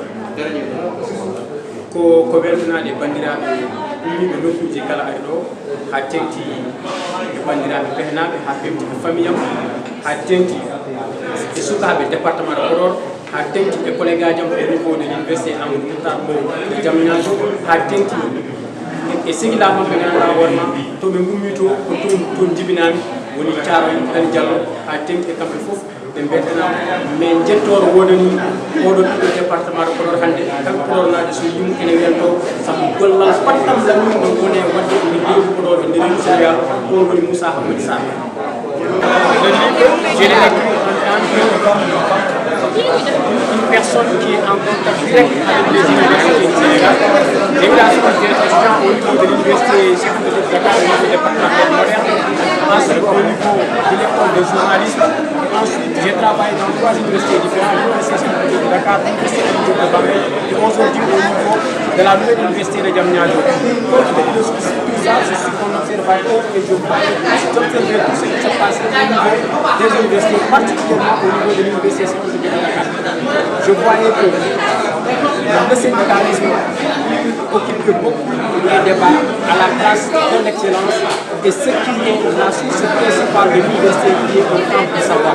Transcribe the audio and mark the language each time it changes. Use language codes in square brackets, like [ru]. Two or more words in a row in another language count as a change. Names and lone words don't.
[ff] ko weltanade bandiraɓe ummiɓe nokkuji kala ari ɗo ha tengti e bandiraɓe behenaɓe ha femti e famille am ha tengti e sukaɓe département de Podor ha tengti e collègue ajam [fr] au niveau de l'université [ff] Amadou Mahtar Mbow de Diamniadio ha tengti e sehilaɓe maɓe ganduɗa hoorema to ɓe gummi to ko toon jibinami woni Thiaroye Dani Diallo ha tengti e kamɓe foof ɓe mbeddanama mais jettoro wodani oɗo ɓiɗɗo département de Podor hande kamɓe Podor naɓe so yimu ene wiyento saabu gollal pattam lamin ɗon woni e wadde ene leydi Podor e nder Sénégal on woni Moussa Hamadi Sarr [fr] une personne qui est en contact direct avec les universités du Sénégal. J'ai eu la chance d'être étudiant au niveau de l'université Cheikh Anta Diop de Dakar, au niveau du département moderne, ensuite au niveau de l'école de journalisme. Ensuite, j'ai travaillé dans 3 universités différentes, l'université Cheikh Anta Diop de Dakar, l'université Aliou Diop de Bambey et aujourd'hui au niveau de la nouvelle université de Diamniadio. Compte tenu de tout ça, je suis un observateur et je vois j'observe tout ce qui se passe au niveau des universités, particulièrement au niveau de l'université Cheikh Anta Diop de Dakar. Je voyais que le syndicalisme occupe beaucoup les débats à la place de l'excellence et ce qui est la source principale de l'université qui est un camp de savoir.